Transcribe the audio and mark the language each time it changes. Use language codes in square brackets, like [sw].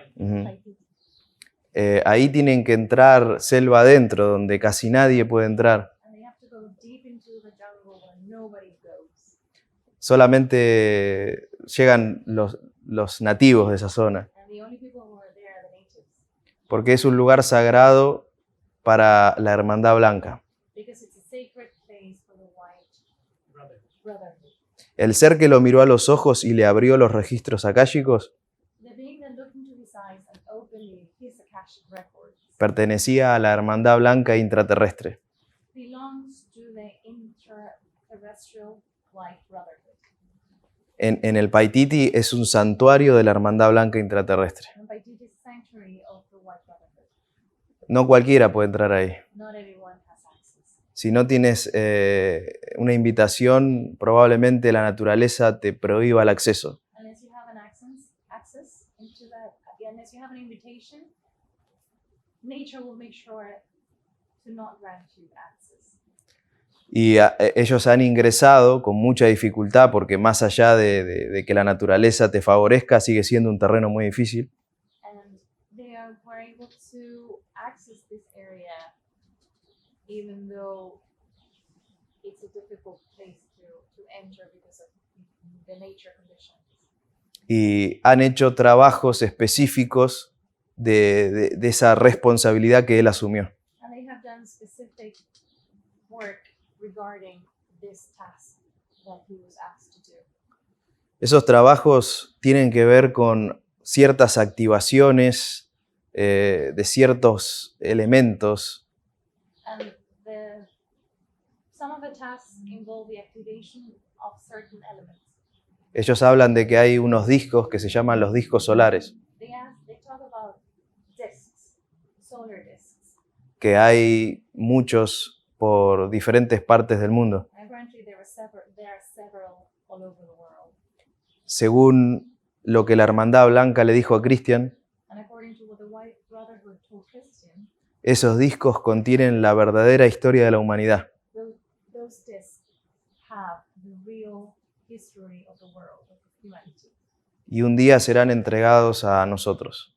[es] Ujú. Paititi. Ahí tienen que entrar selva adentro, donde casi nadie puede entrar. [en] And they have to go deep into the jungle where nobody goes. [es] Solamente llegan los nativos de esa zona, [en] And the only people who are there are the natives. [es] porque es un lugar sagrado para la Hermandad Blanca. [en] Because it's a sacred place for the white Brother. brotherhood. [es] El ser que lo miró a los ojos y le abrió los registros akáshicos [en] The being that looked into his eyes and openly his Akashic records [es] pertenecía a la Hermandad Blanca intraterrestre. [en] belongs to the interterrestrial white brotherhood. [es] En el Paititi es un santuario de la Hermandad Blanca intraterrestre. [en] And Paititi is a sanctuary of the white brotherhood. [es] No cualquiera puede entrar ahí. [en] Not everyone has access. [es] Si no tienes una invitación, probablemente la naturaleza te prohíba el acceso. [en] Unless you have an access into that, unless you have an invitation, nature will make sure to not grant you access. [es] Y ellos han ingresado con mucha dificultad porque más allá de que la naturaleza te favorezca, sigue siendo un terreno muy difícil. [en] And were able to access this area even though it's a difficult place to enter because of the nature conditions. [es] Y han hecho trabajos específicos de esa responsabilidad que él asumió. [en] And they have done specific work regarding this task that he was asked to do. [es] Esos trabajos tienen que ver con ciertas activaciones de ciertos elementos [en] And some of the tasks involve the activation of certain elements. [es] Ellos hablan de que hay unos discos que se llaman los discos solares, [en] They talk about discs, solar discs. [es] que hay muchos por diferentes partes del mundo. [en] And apparently there are several all over the world. [es] Según lo que la Hermandad Blanca le dijo a Christian, [en] And according to what the White Brotherhood told Christian, [es] esos discos contienen la verdadera historia de la humanidad. [en] those those discs have the real history of the world, of humanity. [es] Y un día serán entregados a nosotros.